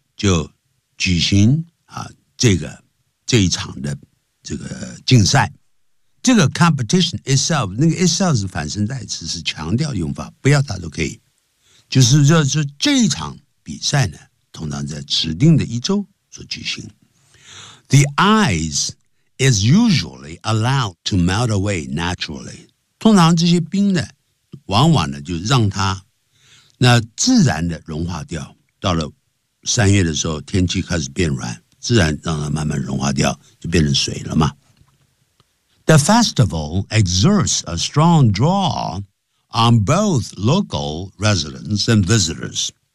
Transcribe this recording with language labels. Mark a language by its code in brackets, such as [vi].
[zh] 就举行啊这一场的这个竞赛。这个 competition itself， 那个 itself 是反身代词，是强调用法，不要它都可以。就是说，这一场比赛呢，通常在指定的一周所举行。 [en] The ice is usually allowed to melt away naturally。 [zh] 通常这些冰呢，往往呢就让它那自然的融化掉。到了三月的时候，天气开始变软，自然让它慢慢融化掉，就变成水了嘛。 [en] The festival exerts a strong draw on both local residents and visitors.